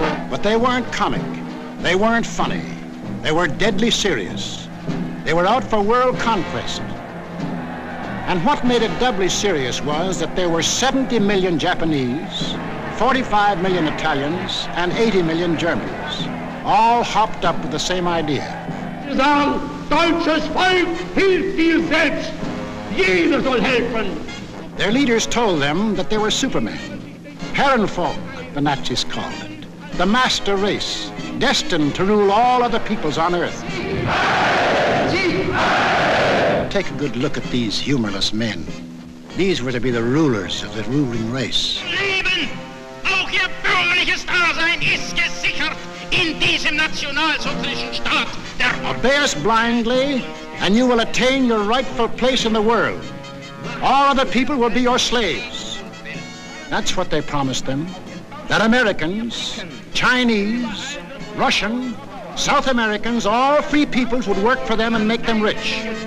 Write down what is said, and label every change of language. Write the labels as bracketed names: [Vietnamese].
[English] But they weren't comic. They weren't funny. They were deadly serious. They were out for world conquest. And what made it doubly serious was that there were 70 million Japanese, 45 million Italians, and 80 million Germans, all hopped up with the same idea. [German] Deutsches Volk hilft dir selbst. Jeder soll helfen. [English] Their leaders told them that they were supermen. Herrenvolk, the Nazis called it. The master race, destined to rule all other peoples on earth. Take a good look at these humorless men. These were to be the rulers of the ruling race. [German] Leben! Auch ihr bürgerliches Dasein ist gesichert in diesem nationalsozialistischen Staat. [English] Obey us blindly, and you will attain your rightful place in the world. All other people will be your slaves. That's what they promised them. That Americans, Chinese, Russian, South Americans, all free peoples would work for them and make them rich.